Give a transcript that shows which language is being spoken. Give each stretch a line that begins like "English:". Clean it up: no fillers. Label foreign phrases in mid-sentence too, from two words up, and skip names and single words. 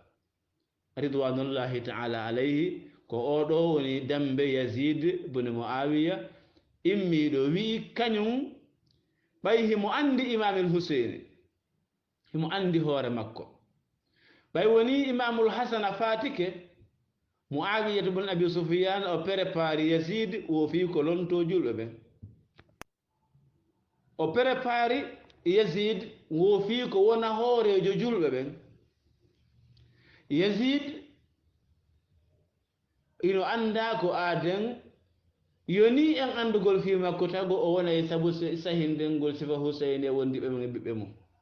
Fula: ridwanullahi taala alayhi ko oɗo woni dambe yazid bune muawiya immiɗo wi kañum ɓay himo andi imamul huseini himo andi hoore makko ɓay woni imamul hasana fatike muawiyata bun abi soufiane o prépare yazid wo fi ko lonto julɓe ɓen o prépare yazid wo fi ko wona hoorejo julɓe ɓen yazid ino anda ko aden yoni en andugol fi makko tago o wona e sabu sahindengol sifa huseyne e wondiɓe men e ɓiɓɓe mum